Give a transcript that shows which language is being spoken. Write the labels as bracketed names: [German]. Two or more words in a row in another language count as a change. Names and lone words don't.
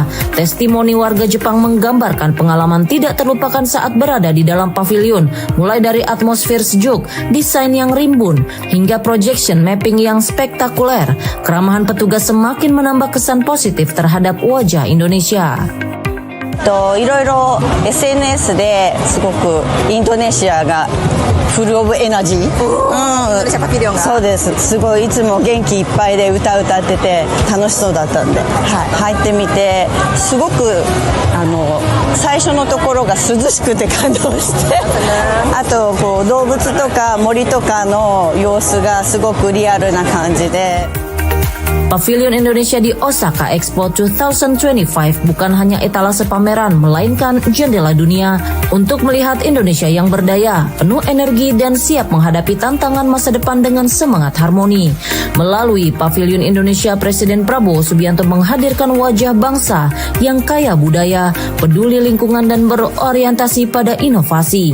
[Indonesian] Testimoni warga Jepang menggambarkan pengalaman tidak terlupakan saat berada di dalam pavilion, mulai dari atmosfer sejuk, desain yang rimbun, hingga [English] projection mapping [Indonesian] yang spektakuler. Keramahan petugas semakin menambah kesan positif terhadap wajah Indonesia. [Japanese] いろいろ SNS ですごくインドネシアが [English] full of energy, [Japanese] インドネシアパビリオンがそうです。すごいいつも元気いっぱいで歌ってて楽しそうだったんで、入ってみてすごく最初のところが涼しくて感動してあとこう動物とか森とかの様子がすごくリアルな感じで。 [Indonesian] Pavilion Indonesia di Osaka Expo 2025 bukan hanya etalase pameran, melainkan jendela dunia untuk melihat Indonesia yang berdaya, penuh energi, dan siap menghadapi tantangan masa depan dengan semangat harmoni. Melalui Pavilion Indonesia, Presiden Prabowo Subianto menghadirkan wajah bangsa yang kaya budaya, peduli lingkungan, dan berorientasi pada inovasi.